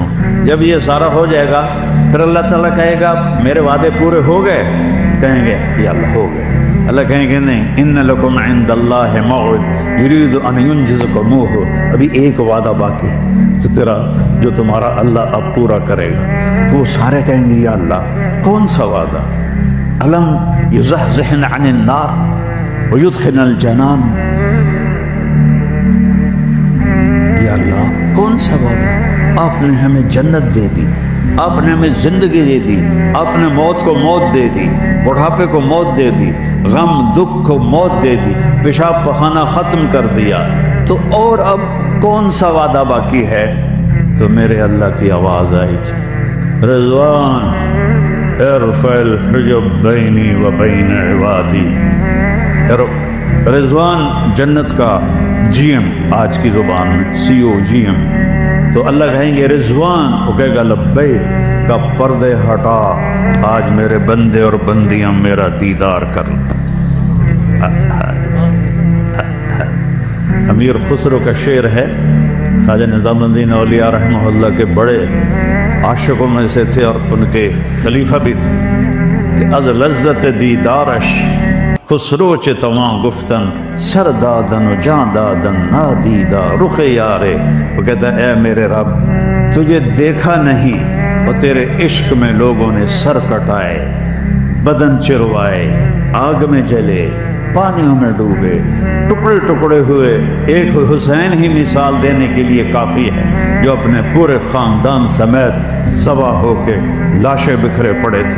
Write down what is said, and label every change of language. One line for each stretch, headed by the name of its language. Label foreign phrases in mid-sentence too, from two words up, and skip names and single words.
Urdu: جب یہ سارا ہو جائے گا پھر اللہ تعالیٰ کہے گا میرے وعدے پورے ہو گئے؟ کہیں گے یا اللہ ہو گئے. اللہ کہیں گے نہیں،
Arabic: ان لکم عند اللہ موعد یرید ان ینجزکموہ،
Urdu: ابھی ایک وعدہ باقی جو تمہارا اللہ اب پورا کرے گا. وہ سارے کہیں گے یا اللہ کون سا وعدہ؟
Arabic: الم یزحزحن عن النار ویدخلن الجنان،
Urdu: یا اللہ کون سا وعدہ؟ آپ نے ہمیں جنت دے دی، آپ نے ہمیں زندگی دے دی، آپ نے موت کو موت دے دی، بڑھاپے کو موت دے دی، غم دکھ کو موت دے دی، پیشاب پخانہ ختم کر دیا، تو اور اب کون سا وعدہ باقی ہے؟ تو میرے اللہ کی آواز آئی تھی،
Arabic: رضوان ارفع الحجب بینی و بین عبادی.
Urdu: رضوان جنت کا جی ایم، آج کی زبان میں سی او جی ایم. تو اللہ کہیں گے رضوان، وہ کہے گا لبیک، کا پردے ہٹا، آج میرے بندے اور بندیاں میرا دیدار کر. امیر خسرو کا شعر ہے، خواجہ نظام الدین اولیاء رحمہ اللہ کے بڑے عاشقوں میں سے تھے اور ان کے خلیفہ بھی تھے، کہ
Persian: از لذت دیدارش خسرو چے تواں گفتن سر دادن و جان دادن نادیدہ رخ یارے.
Urdu: وہ کہتا ہے اے میرے رب تجھے دیکھا نہیں اور تیرے عشق میں لوگوں نے سر کٹائے، بدن چروائے، آگ میں جلے، پانیوں میں ڈوبے، ٹکڑے ٹکڑے ہوئے. ایک حسین ہی مثال دینے کے لیے کافی ہے جو اپنے پورے خاندان سمیت ذبح ہو کے لاشیں بکھرے پڑے تھے.